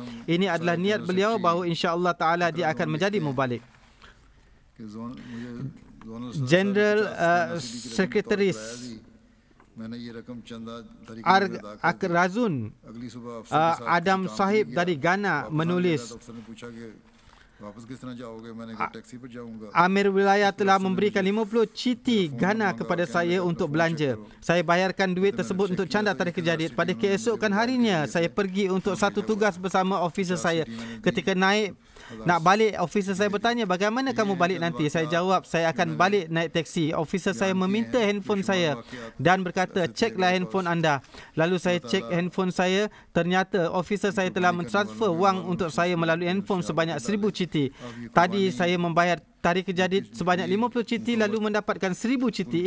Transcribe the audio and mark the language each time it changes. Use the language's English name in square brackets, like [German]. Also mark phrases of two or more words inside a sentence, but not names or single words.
[Malay] Ini adalah niat beliau bahawa [Arabic] insya-Allah Ta'ala [Malay] dia akan menjadi mubalik. General Sekretaris Akrazun Adam Sahib dari Ghana menulis, [Urdu] واپس کس طرح جاؤ گے? میں نے کہا ٹیکسی پر جاؤں گا. [Malay] Amir wilayah telah memberikan 50 citi Ghana kepada saya untuk belanja. Saya bayarkan duit tersebut untuk canda tarikh jadid. Pada keesokan harinya, saya pergi untuk satu tugas bersama officer saya. Ketika naik nak balik, officer saya bertanya, bagaimana kamu balik nanti? Saya jawab, saya akan balik naik teksi. Officer saya meminta handphone saya dan berkata, ceklah handphone anda. Lalu saya cek handphone saya, ternyata officer saya telah mentransfer wang untuk saya melalui handphone sebanyak 1000 citi. Tadi saya membayar tarikh jadid sebanyak 50 citi lalu mendapatkan 1000 citi.